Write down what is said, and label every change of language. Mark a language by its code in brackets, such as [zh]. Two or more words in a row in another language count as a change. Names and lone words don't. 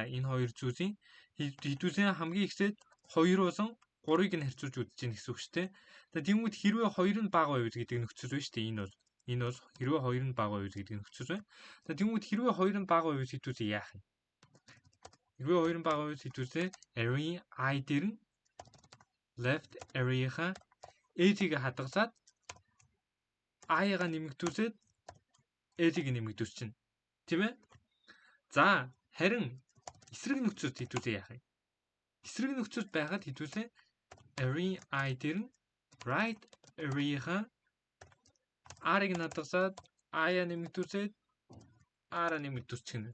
[mn] Энэ хоёр зүйлийн хэдүүсийн хамгийн ихсээд 2 болон 3-ыг нь харьцуулж үзэж гин гэсэн үг шүү дээ. За тиймүүд хэрвээ 2 нь бага байвал гэдэг нөхцөл байна шүү дээ. Энэ бол хэрвээ 2 нь бага байвал гэдэг нөхцөл байна. За тиймүүд хэрвээ 2 нь бага байвал хэдүүсээ яах вэ? Хэрвээ 2 нь бага байвал хэдүүсээ array I дээр нь [en] left array- [mn] ха edge-ийг хадгалаад I-га нэмэгдүүлээд edge-ийг нэмэгдүүлж чинь. Тийм ээ? За харин эсрэг нөхцөлд хэдүүсээ яах вэ? Эсрэг нөхцөлд байхад хэдүүсээ array I дээр нь [en] right array- [mn] ха R-ыг хадгалаад I-а нэмэгдүүлээд R-а нэмэгдүүлчихнэ.